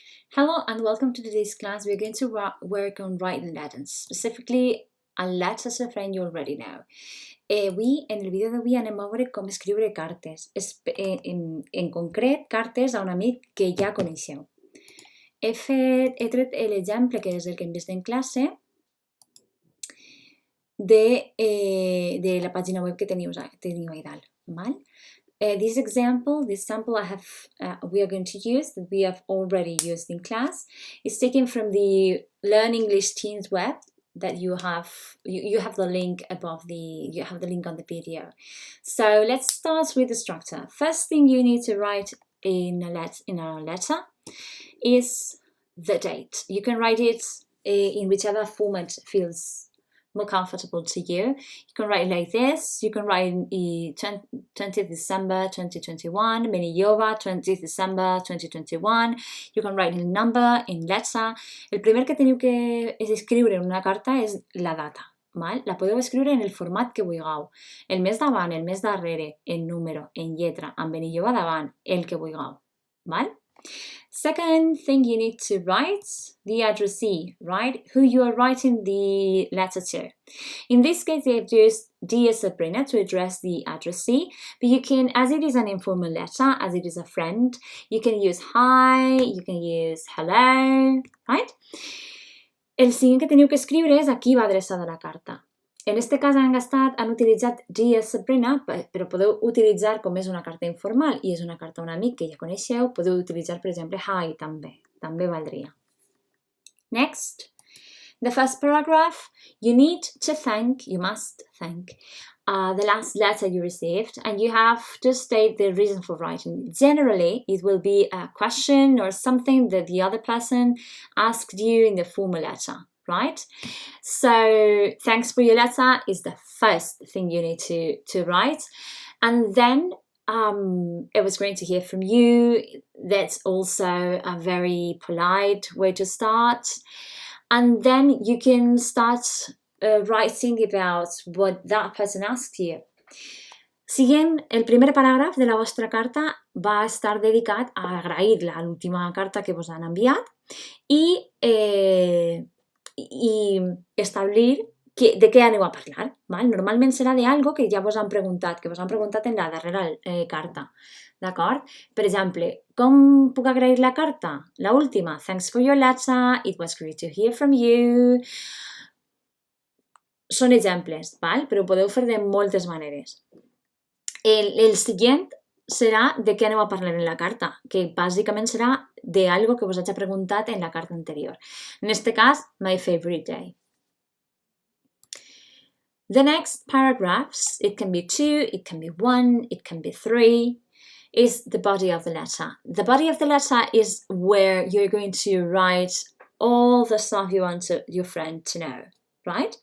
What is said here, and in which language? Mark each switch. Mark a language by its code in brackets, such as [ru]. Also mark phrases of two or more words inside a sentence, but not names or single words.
[en] Hello and welcome to today's class. We're going to work on writing letters, specifically a letters a friend you already know. [ca] Avui, en el vídeo d'avui anem a veure com escriure cartes, en concret cartes a un amic que ja coneixeu. He tret l'exemple, que és el que hem vist en classe, de la pàgina web que teniu ahí dalt. Val? [en] This sample we are going to use, that we have already used in class, is taken from the Learn English Teens web that you have the link the link on the video. So let's start with the structure. First thing you need to write in a letter is the date. You can write it in whichever format feels more comfortable to you. You can write it like this. You can write 20th December 2021, mini yoga 20th December 2021. You can write in number, in letter. [ca] El primer que teniu que escriure en una carta és la data. Val? La podeu escriure en el format que vulgueu. El mes davant, el mes darrere, en número, en lletra, amb mini yoga davant, el que vulgueu. Val? [en] Second thing you need to write, the addressee, right? Who you are writing the letter to. In this case, they have used Dear Sabrina to address the addressee, but you can, as it is an informal letter, as it is a friend, you can use hi, you can use hello, right? [ca] El siguiente que teniu que escriure és a qui va adreçada la carta. En este cas han utilitzat [en] Dear Sabrina, [ca] però podeu utilitzar, com és una carta informal i és una carta a un amic que ja coneixeu, podeu utilitzar, per exemple, hi també valdria. [en] Next, the first paragraph, you must thank the last letter you received, and you have to state the reason for writing. Generally, it will be a question or something that the other person asked you in the formal letter. Right? So thanks for your letter is the first thing you need to write. And then it was great to hear from you. That's also a very polite way to start. And then you can start writing about what that person asked you. [ca] Siguient, el primer paràgraf de la vostra carta va estar dedicat a agrair-la, l'última carta que vos han enviat, i establir de què aneu a parlar. Val? Normalment serà d'algo que ja vos han preguntat, en la darrera carta. D'acord? Per exemple, com puc agrair la carta? La última, [en] thanks for your letter, it was great to hear from you. [ca] Són exemples, val? Però ho podeu fer de moltes maneres. El següent serà de què aneu a parlar en la carta, que bàsicament serà d'algo que vos hagi preguntat en la carta anterior. En este cas, [en] my favorite day. The next paragraphs, it can be 2, it can be 1, it can be 3, is the body of the letter. The body of the letter is where you're going to write all the stuff you want your friend to know, right?